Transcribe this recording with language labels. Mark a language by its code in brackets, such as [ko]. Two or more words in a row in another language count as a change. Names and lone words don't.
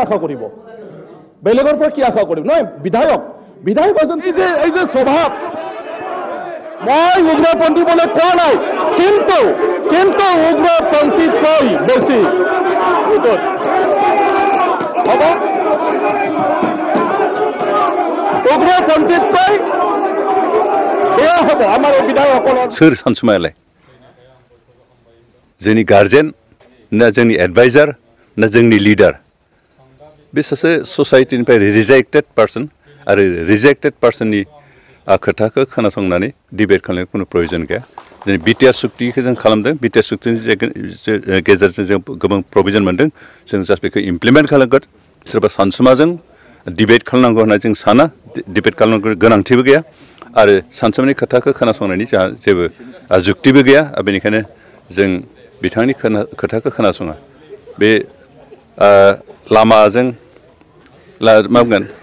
[as] আশা কৰিব বেলেগৰ পৰা কি আশা কৰিব নহয় বিধায়ক এজন এই যে স্বভাৱ মই উগ্ৰপন্থী বলে কোৱা নাই কিন্তু উগ্ৰপন্থীতকৈ বেছি হ'ব উগ্ৰপন্থীতকৈ এয়া হ'ব আমাৰ বিধায়কসকলৰ [brx] सोर सानसुमायालाय जोंनि गार्जेन ना जोंनि एडभाइजार ना जोंनि लिडार बे सासे ससाइटिनिफ्राय [en] rejected person [brx] आरो [en] rejected personनि [brx] खोथाखौ खोनासंनानै डिबेट खालामनायनि कुनु प्रयोजन गैया जोंनि बिटिआर सुक्तिखौ जों खालामदों बिटिआर सुक्तिनि गेजेरजों जों गोबां प्रभिजन मोनदों जों जास्ट बेखौ इमप्लिमेन्ट खालामगोन सोरबा सानसुमाजों डिबेट खालामनांगौ होनना जों साना डिबेट खालामनांगौ गोनांथिबो गैया आरो सानसुमानि खोथाखौ खोनासंनायनि जोंहा जेबो जुक्तिबो गैया बेनिखायनो जों बिथांनि खोथाखौ खोनासङा बे लामाजों मा बुंगोन